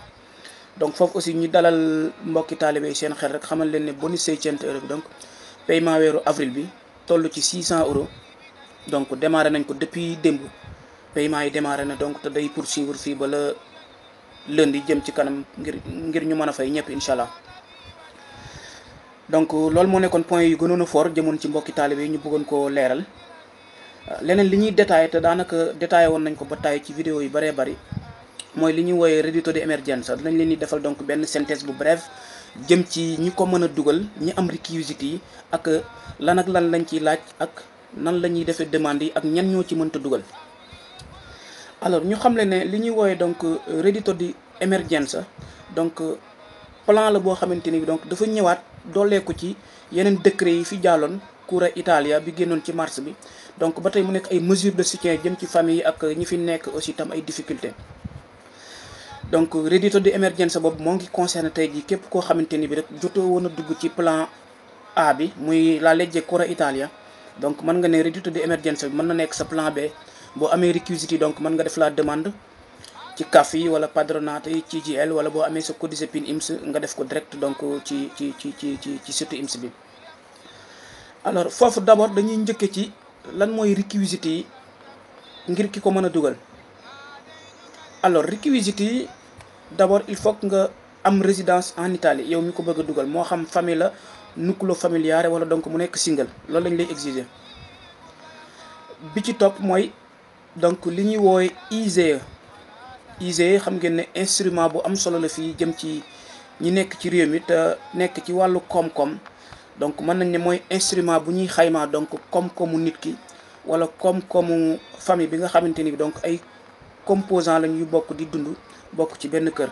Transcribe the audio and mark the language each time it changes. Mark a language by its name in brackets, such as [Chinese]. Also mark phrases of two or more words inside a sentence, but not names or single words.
[Wolof] donc foofu aussi ñu dalal mbokki taalibe yi seen xel rek xamal leen ne bonus 600 euro bi donc paiement weeru avril bi toll ci 600 [French] euros donc démarré [Wolof] nañ ko depuis démb paiement yi démarré na donc te day poursuivre fii ba [French] la lundi [Wolof] jëm ci kanam ngir ñu mën a fay ñëpp [Arabic] incha allah. [Wolof] donc loolu moo nekkoon point yu gënoon a fort jëmoon ci mbokki taalibe yi ñu bëggoon koo leeral. leneen li ñuy détaillé te daanaka détaillé woon nañ ko ba tàyyi ci vidéo yu bëree bëri mooy li ñuy wooyee [Italian] reddito di emergenza [Wolof] dinañ leen di defal donc benn synthèse bu bref jëm ci ñi ko mën a dugal ñi am réquisites yi ak lan ak lan lañ ciy laaj ak nan la ñuy defee demande yi ak ñan ñoo ci mënta dugal. alors ñu xamle ne li ñuy woowe donc [Italian] reddito di emergenza [Wolof] donc plan la boo xamante ni bi donc dafa ñëwaat dooleeku ci yeneen décret yi fi jàlloon Cura Italia bi génnoon ci mars bi donc ba tey mu nekk ay [French] mesures de soutien [Wolof] jëm ci famille ak ñi fi nekk aussi tam ay difficultés. donc [Italian] reddito di emergenza [Wolof] boobu moo ngi concerné tey jii képp koo xamante ni bi rek jotoo woon a dugg ci plan A bi muy [Italian] la legge [Wolof] Cura Italia donc mën nga ne [Italian] reddito di emergenza [Wolof] bi mën na nekk sa plan B. boo amee réquisites yi donc mën nga def [French] la demande [Wolof] ci CAF yi wala padronate yi ci CGIL wala boo amee sa [Italian] codice PIN [Wolof] IMS nga def ko [French] direct donc [Wolof] ci site IMS bi. alors foofu d'abord dañuy njëkke ci lan mooy réquisites yi ngir ki ko mën a dugal. alors réquisites yi d'abord [French] il faut que [Wolof] nga am [French] résidence en Italie [Wolof] yow mi ko bëgg a dugal moo xam famille [Italian] la nucleo familiare [Wolof] wala donc mu nekk single loolu lañ lay exiger. bi ci topp mooy donc li ñuy woowe ISEE xam ngeen ne instrument bu am solo la fii jëm ci ñi nekk ci réew mi te nekk ci wàllu koom-koom donc mën nañ ne mooy instrument bu ñuy xaymaa donc koom-koomu nit ki wala koom-koomu famille bi nga xamante ni donc ay composants lañ yu bokk di dund bokk ci benn kër.